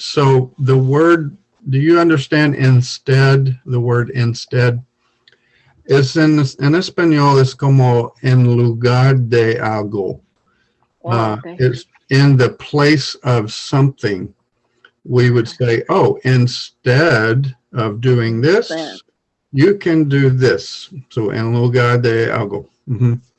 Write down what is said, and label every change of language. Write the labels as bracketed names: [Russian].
[English] So the word, do you understand instead? The word instead is [Spanish] en español es como en lugar de algo. [English] Okay. It's in the place of something. We would say, oh, instead of doing this, you can do this. [Spanish] So en lugar de algo. Mm-hmm.